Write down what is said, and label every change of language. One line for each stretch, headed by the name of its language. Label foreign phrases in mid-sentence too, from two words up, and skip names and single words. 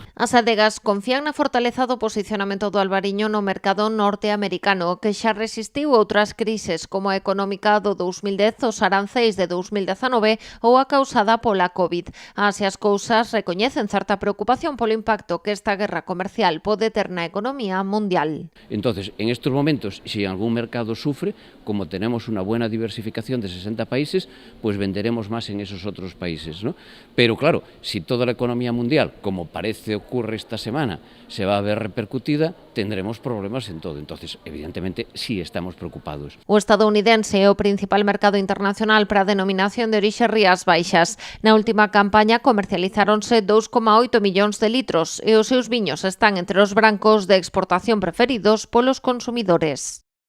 Galician: As adegas confían na fortaleza do posicionamento do Alvariño no mercado norteamericano, que xa resistiu outras crises como a económica do 2010, os aranceis de 2019 ou a causada pola COVID. Así as cousas recoñecen certa preocupación polo impacto que esta guerra comercial pode ter na economía mundial.
Spanish: Entonces, en estos momentos, si algún mercado sufre, como tenemos una buena diversificación de 60 países, pues venderemos más en esos otros países, ¿no? Pero claro, si toda la economía mundial, como parece ocurre esta semana, se va a ver repercutida, tendremos problemas en todo. Entonces, evidentemente, sí estamos preocupados.
Galician: O estadounidense é o principal mercado internacional para a denominación de orixe Rías Baixas. Na última campaña comercializáronse 2,8 millóns de litros e os seus viños están entre os brancos de exportación preferidos polos consumidores.